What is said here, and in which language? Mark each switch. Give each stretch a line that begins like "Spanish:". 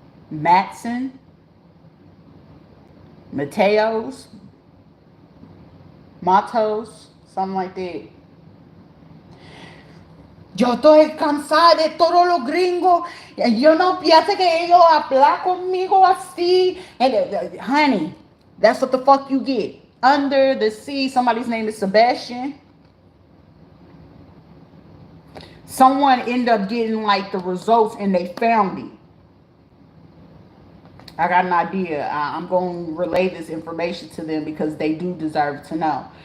English: Matson, Mateos, Matos, something like that.
Spanish: Yo estoy cansada de todos los gringos. Yo no pienso que ellos hablan conmigo así.
English: And, honey, that's what the fuck you get. Under the sea, somebody's name is Sebastian. Someone ended up getting like the results and they found it. I got an idea. I'm going to relay this information to them because they do deserve to know.